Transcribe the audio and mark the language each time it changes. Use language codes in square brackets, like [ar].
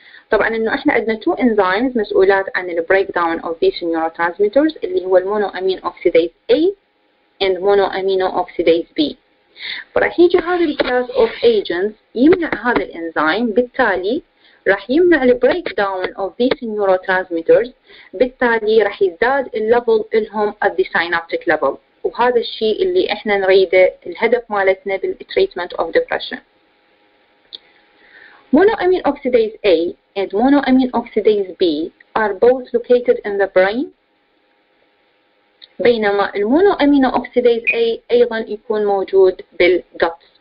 [ar] طبعا انه احنا عندنا 2 enzymes مسؤولات عن ال [en] breakdown of these neurotransmitters [ar] اللي هو المونوامين oxidase A and monoamino oxidase B. فراح يجي هذا الكلاس اوف agents يمنع هذا الانزيم، بالتالي راح يمنع البريك داون اوف these neurotransmitters، بالتالي راح يزداد الليفل لهم [en] at the synaptic level. [ar] وهذا الشيء اللي احنا نريده، الهدف مالتنا بالتريتمنت اوف depression. [en] Monoamine oxidase A and monoamine oxidase B are both located in the brain، [ar] بينما المونو أمينو أوكسيديز A أيضا يكون موجود بالجت.